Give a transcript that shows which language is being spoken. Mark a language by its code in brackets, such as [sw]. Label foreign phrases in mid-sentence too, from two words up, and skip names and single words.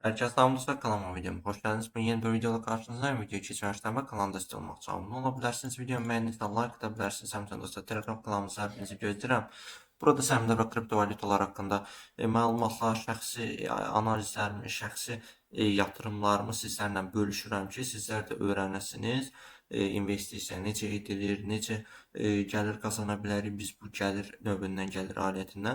[tr] Herkese selamlar, kanalıma videoma hoş geldiniz. Ben yeni bir videoda karşınızdayım. Video geçmişten ve kanalda destek olmak için abone olabilirsiniz. Videomu beğendiyseniz like atabilirsiniz. Hem de dostlar Telegram kanalımıza hepinizi gözləyirəm. [az] Burada səmdə və kriptovalyutalar haqqında məlumatlar, şəxsi analizlərimi, şəxsi yatırımlarımı sizlərlə bölüşürəm ki, sizlər də öyrənəsiniz. İnvestisiya necə edilir, necə gəlir qazana bilərik biz bu gəlir növündən, gəlir alətindən.